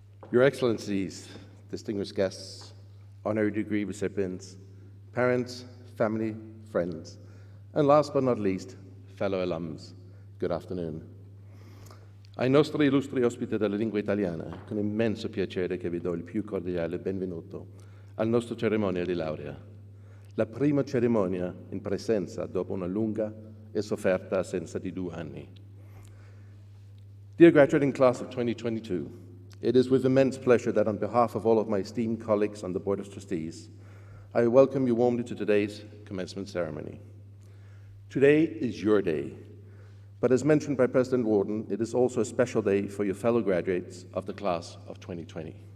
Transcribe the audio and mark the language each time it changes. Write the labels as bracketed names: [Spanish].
[English] Your Excellencies, distinguished guests, honorary degree recipients, parents, family, friends, and last but not least, fellow alums, good afternoon. [Italian] Ai nostri illustri ospiti della lingua italiana, con immenso piacere che vi do il più cordiale benvenuto alla nostra cerimonia di laurea, la prima cerimonia in presenza dopo una lunga e sofferta assenza di 2 anni. [English] Dear graduating class of 2022, it is with immense pleasure that on behalf of all of my esteemed colleagues on the Board of Trustees, I welcome you warmly to today's commencement ceremony. Today is your day, but as mentioned by President Warden, it is also a special day for your fellow graduates of the class of 2020.